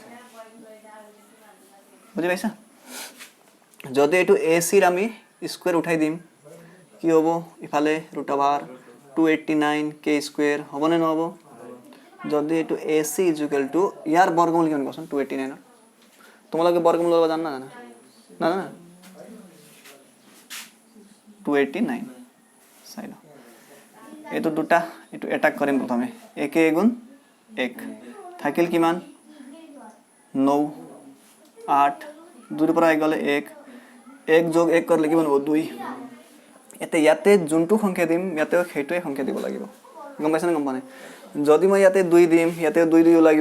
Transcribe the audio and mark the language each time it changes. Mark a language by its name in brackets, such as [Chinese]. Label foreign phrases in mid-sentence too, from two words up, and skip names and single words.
[Assamese] বুজি পাইছা যদি এটো AC ৰ আমি স্কয়ার উঠাই দিম কি হ'ব ইফালে √289 k স্কয়ার হ'ব নে নহব যদি এটো AC [English] is equal to [Assamese] ইয়াৰ বৰ্গমূল কিমান কোৱাচোন 289 তোমালোকে বৰ্গমূল লবা জানা না না না 289 চাই ল এটো দুটা এটো এটাক কৰিম প্ৰথমে 1 গুণ 1 থাকিল কিমান 9 8 2 ৰ পৰা গলে 1 1 যোগ 1 কৰিলে কিমান হ'ব 2 এতে ইয়াতে যোনটো সংখ্যা দিম ইয়াতে সেইটোৱে সংখ্যা দিব লাগিব গম পাইছা না গম পানে যদি মই ইয়াতে 2 দিম ইয়াতে 2 দিব লাগিব